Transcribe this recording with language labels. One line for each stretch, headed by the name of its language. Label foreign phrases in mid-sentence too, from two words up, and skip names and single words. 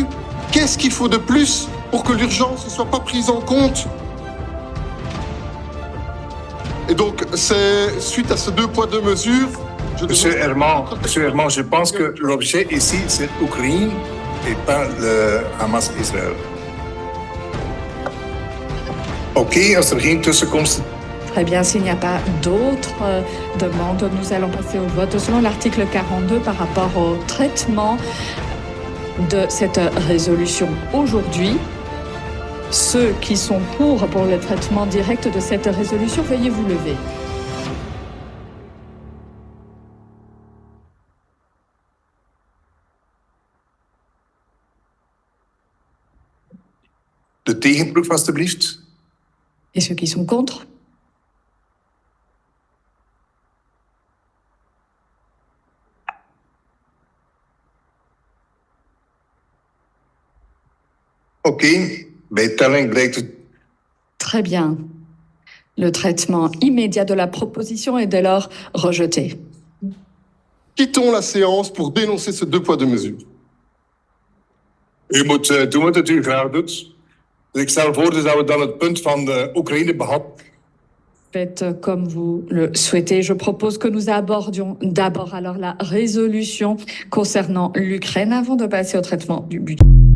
French: Qu'est-ce qu'il faut de plus pour que l'urgence ne soit pas prise en compte ? Et donc, c'est suite à ces 2 poids, 2 mesures... Monsieur Herman, je pense que l'objet ici, c'est l'Ukraine et pas le Hamas-Israël.
Dutch: Oké, als er geen tussenkomst...
French: Très bien, s'il n'y a pas d'autres demandes, nous allons passer au vote selon l'article 42 par rapport au traitement de cette résolution aujourd'hui. Ceux qui sont pour le traitement direct de cette résolution, veuillez vous lever.
Dutch: De tegenproef, alstublieft.
French: Et ceux qui sont contre?
Dutch: Oké, bij telling blijkt het...
French: Très bien. Le traitement immédiat de la proposition est dès lors rejeté. Quittons la séance pour dénoncer ce 2 poids, 2 mesures.
Dutch: U moet doen wat het u graag doet. Dus ik stel voor dat we dan het punt van de Oekraïne behandelen.
French: Faites comme vous le souhaitez. Je propose que nous abordions d'abord alors la résolution concernant l'Ukraine avant de passer au traitement du budget.